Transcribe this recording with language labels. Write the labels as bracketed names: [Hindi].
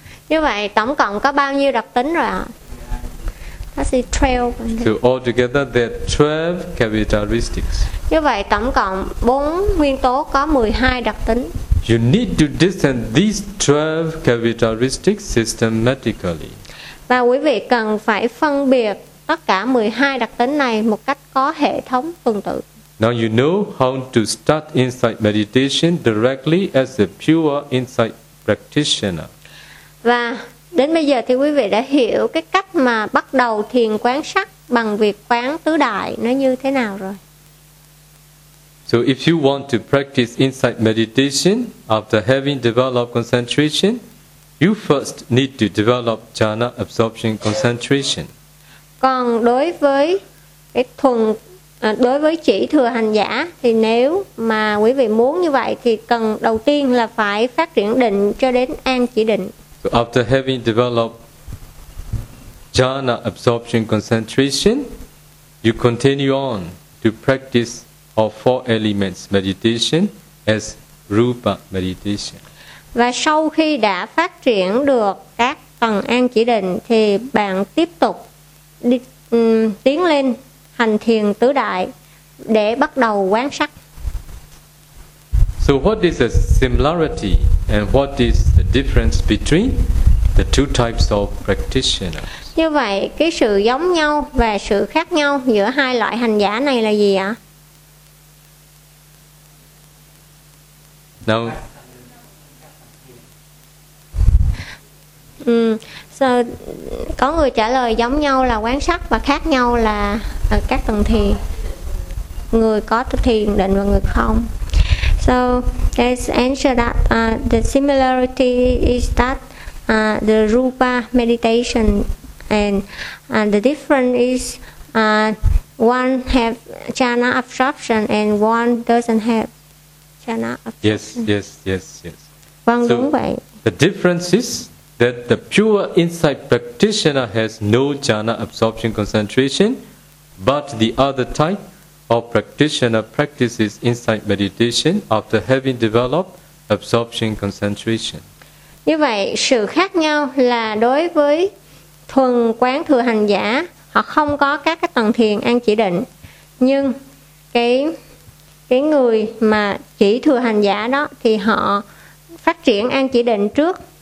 [Vietnamese] Như vậy tổng cộng có bao nhiêu đặc tính rồi ạ? [English] That's 12. So altogether there are 12 characteristics. [Vietnamese] Như vậy tổng cộng 4 nguyên tố có 12 đặc tính. [English] You need to discern these 12 characteristics systematically. [Vietnamese] Và quý vị cần phải phân biệt tất cả 12 đặc tính này một cách có hệ thống tuần tự. [English] Now you know how to start insight meditation directly as a pure insight practitioner. [Vietnamese] Và đến bây giờ thì quý vị đã hiểu cái cách mà bắt đầu thiền quán sắc bằng việc quán tứ đại nó như thế nào rồi. [English] So if you want to practice insight meditation after having developed concentration, you first need to develop jhana absorption concentration. [Vietnamese] Còn đối với cái thuần đối với chỉ thừa hành giả thì nếu mà quý vị muốn như vậy thì cần đầu tiên là phải phát triển định cho đến an chỉ định. [English] So after having developed jhana absorption concentration, you continue on to practice of four elements meditation as rupa meditation. [Vietnamese] Và sau khi đã phát triển được các tầng an chỉ định thì bạn tiếp tục đi, tiến lên hành thiền tứ đại để bắt đầu quán sắc. [English] So what is the similarity and what is the difference between the two types of practitioners? [Vietnamese] Như vậy cái sự giống nhau và sự khác nhau giữa hai loại hành giả này là gì ạ? [English] Now, [Vietnamese] So, có người trả lời giống nhau là quán sát và khác nhau là các tầng thiền. Người có thiền định và người không. [English] So, let's answer that the similarity is that the rupa meditation and the difference is One have jhana absorption and one doesn't have jhana absorption. Yes. [Vietnamese] Vâng, đúng vậy. [English] The difference is that the pure insight practitioner has no jhana absorption concentration, but the other type of practitioner practices insight meditation after having developed absorption concentration. [Vietnamese] Như vậy, sự khác nhau là đối với thuần quán thừa hành giả, họ không có các cái tầng thiền an chỉ định, nhưng cái người mà chỉ thừa hành giả đó thì họ phát triển an chỉ định trước.